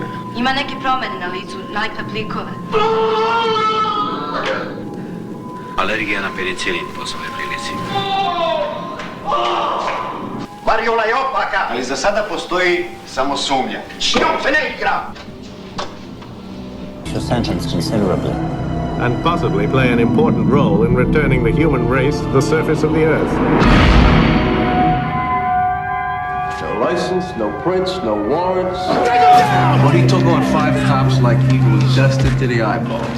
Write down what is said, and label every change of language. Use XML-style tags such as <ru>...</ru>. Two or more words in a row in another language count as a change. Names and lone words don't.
<sr>Ima neke promene na licu, naljka plikove. Alergija na penicilin po svojoj prilici. Variola je opaka, ali za sada postoji samo sumnja. S njom se ne igra!</sr> <en>Your sentence considerably. And possibly play an important role in returning the human race to the surface of the Earth. No license, no prints, no warrants. Take him down! But he took on 5 cops like he was dusted to the eyeballs.</en>